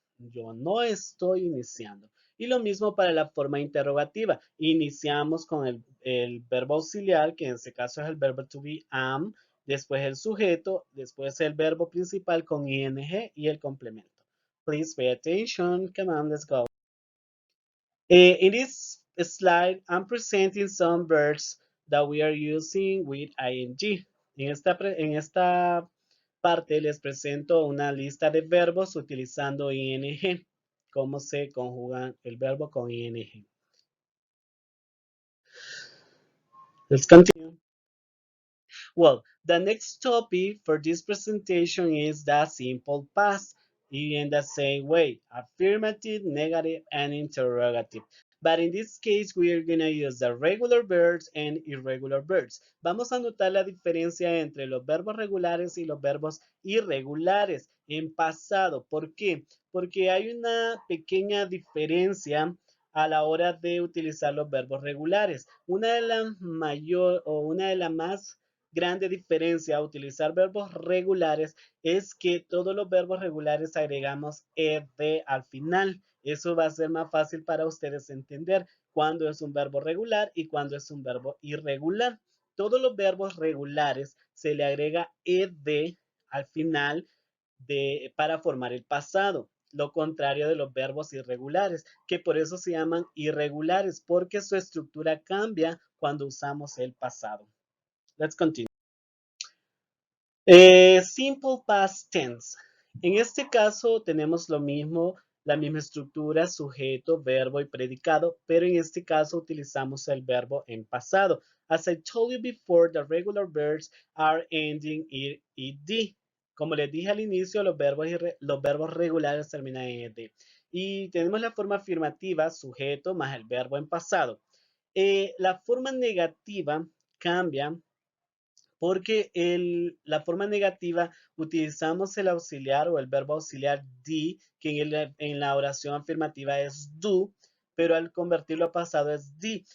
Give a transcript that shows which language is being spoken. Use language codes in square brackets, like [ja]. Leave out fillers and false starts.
[es] Yo no estoy iniciando. Y lo mismo para la forma interrogativa. Iniciamos con el verbo auxiliar, que en este caso es el verbo to be, am, después el sujeto, después el verbo principal con ing y el complemento. [en] Please pay attention. Come on, let's go. In this slide, I'm presenting some verbs that we are using with ing. [es] En esta parte les presento una lista de verbos utilizando ing. Cómo se conjuga el verbo con ing. [en] Let's continue. Well, the next topic for this presentation is the simple past, in the same way, affirmative, negative, and interrogative. But in this case, we are going to use the regular verbs and irregular verbs. [es] Vamos a notar la diferencia entre los verbos regulares y los verbos irregulares en pasado. ¿Por qué? Porque hay una pequeña diferencia a la hora de utilizar los verbos regulares. Una de las mayor o una de las más grande diferencia a utilizar verbos regulares es que todos los verbos regulares agregamos ed al final. Eso va a ser más fácil para ustedes entender cuándo es un verbo regular y cuándo es un verbo irregular. Todos los verbos regulares se le agrega ed al final para formar el pasado. Lo contrario de los verbos irregulares, que por eso se llaman irregulares, porque su estructura cambia cuando usamos el pasado. [en] Let's continue. Simple past tense. [es] En este caso tenemos lo mismo, la misma estructura, sujeto, verbo y predicado, pero en este caso utilizamos el verbo en pasado. [en] As I told you before, the regular verbs are ending in ed. [es] Como les dije al inicio, los verbos regulares terminan en ed. Y tenemos la forma afirmativa, sujeto, más el verbo en pasado. La forma negativa cambia porque la forma negativa utilizamos el auxiliar o el verbo auxiliar d, que en la oración afirmativa es do, pero al convertirlo a pasado es d.